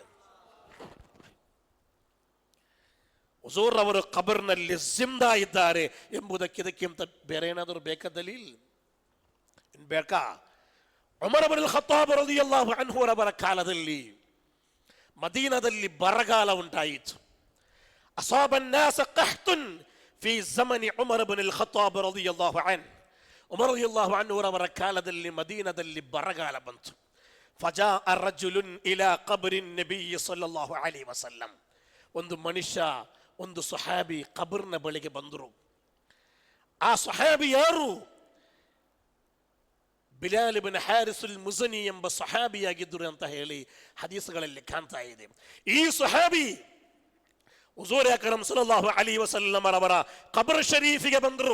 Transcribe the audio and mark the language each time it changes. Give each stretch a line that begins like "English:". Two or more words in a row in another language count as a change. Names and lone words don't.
Kannada: ಹುಜೂರ್ ಅವರು ಕಬರ್ನಲ್ಲಿ ಜಿಂದಾ ಇದ್ದಾರೆ ಎಂಬುದಕ್ಕೆ ಇದಕ್ಕಿಂತ ಬೇರೆ ಏನಾದರೂ ಬೇಕಾ ದಲೀಲ್ ಬೇಕಾ? ಉಮರ್ ಇಬ್ನ್ ಖತ್ತಾಬ್
Arabic: رضي الله عنه
Kannada: ಅವರ ಕಾಲದಲ್ಲಿ ಮದೀನದಲ್ಲಿ ಬರಗಾಲ ಉಂಟಾಯಿತು.
Arabic: ಅಸಾಬ الناس قحط في زمن عمر بن الخطاب رضي الله عنه.
Kannada: ಉಮರ್
Arabic: رضي الله عنه
Kannada: ಅವರ ಕಾಲದಲ್ಲಿ ಮದೀನದಲ್ಲಿ ಬರಗಾಲ ಬಂತು.
Arabic: فجاء رجل الى قبر النبي صلى الله عليه وسلم.
Kannada: ಒಂದು ಮನುಷ್ಯ, ಒಂದು ಸಹಾಬಿ ಕಬರ್ನ ಬಳಿಗೆ ಬಂದರು. ಆ ಸಹಾಬಿ ಯಾರು? ಬಿಲಾಲ್ ಇಬ್ನ್ ಹಾರಿಸುಲ್ ಮುಜನಿ ಎಂಬ ಸಹಾಬಿಯಾಗಿದ್ದರು ಅಂತ ಹೇಳಿ ಹದೀಸ್ಗಳಲ್ಲಿ ಕಾಣ್ತಾ ಇದೆ. ಈ ಸಹಾಬಿ ಹುಜೂರ್ ಅಕ್ರಮ್
Arabic: صلى الله عليه وسلم
Kannada: ಅವರ ಕಬರ್ ಶರೀಫಿಗೆ ಬಂದರು.